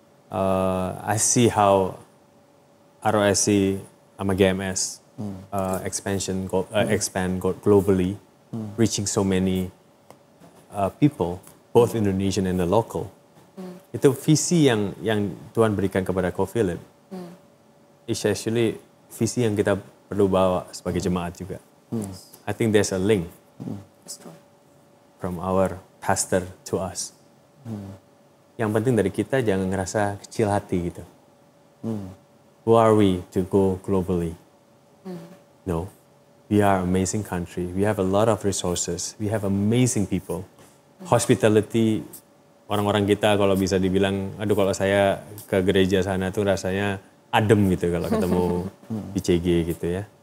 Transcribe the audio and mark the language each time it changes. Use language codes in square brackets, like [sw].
[en] I see how ROSC sama GMS expand globally, reaching so many people, both Indonesian and the local. [id] Itu visi yang Tuhan berikan kepada Ko Philip. [en] It's actually [id] visi yang kita perlu bawa sebagai jemaat juga. [en] I think there's a link from our pastor to us. [id] Yang penting dari kita jangan ngerasa kecil hati gitu. [en] Who are we to go globally? No, we are an amazing country. We have a lot of resources. We have amazing people. [id] Hospitality, orang-orang kita kalau bisa dibilang, aduh kalau saya ke gereja sana tuh rasanya adem gitu kalau ketemu di CG gitu ya.